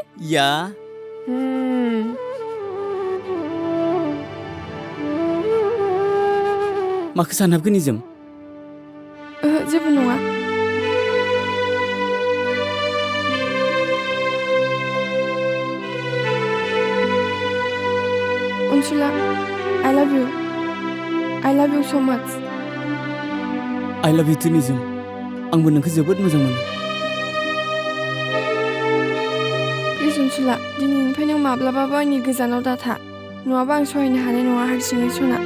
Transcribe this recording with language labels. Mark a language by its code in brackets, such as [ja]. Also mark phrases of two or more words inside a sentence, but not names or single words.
[brx] या माखौ सानहाबखो निजोम ओहो जेबो नङा अनसुला [en] I love you so much I love you too [brx] निजोम आंबो नोंखौ जोबोद मोजां मोनो प्लिज अनसुला दिनैनिफ्राय नों माब्लाबाबो आंनि गोजानाव दाथा नङाबा आं सहायनो हानाय नङा हारसिङै सना